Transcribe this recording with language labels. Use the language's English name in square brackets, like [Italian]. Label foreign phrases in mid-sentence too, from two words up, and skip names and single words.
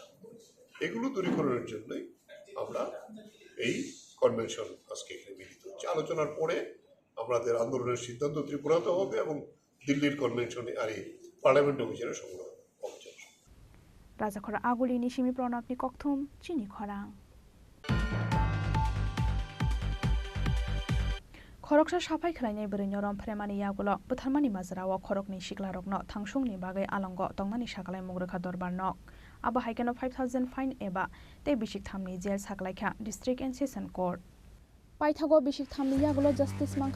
[Bangla] এগুলো দূরীকরণের জন্যই আমরা এই কনভেনশন আজকে এখানে মিলিত হচ্ছে। আলোচনার পরে আমাদের আন্দোলনের সিদ্ধান্ত ত্রিপুরাতে হবে এবং দিল্লির কনভেনশনে আর এই পার্লামেন্ট অভিযানে সংগ্রহ অভিযান। [Kok Borok] রাজাখরা আগুলি নিশিমি প্রণবনি ককথুম চিনি খরাং। खरकसा साफाई खालायनाय बरैनो रमफ्रेमानि यागुल बुथारमानि माजराव खरकनि सिख्लारकनो थांसुंनि बागै आलंग तंमानि साकलाय मुग्रखा दरबारनक आबा हाइकेनो 5000 फाइन एबा ते बिसिक थामनि जेल साकलायखा [English] District and Session Court [Kok Borok] पाइथागो बिसिक थामनि यागुल जस्टिस मांखा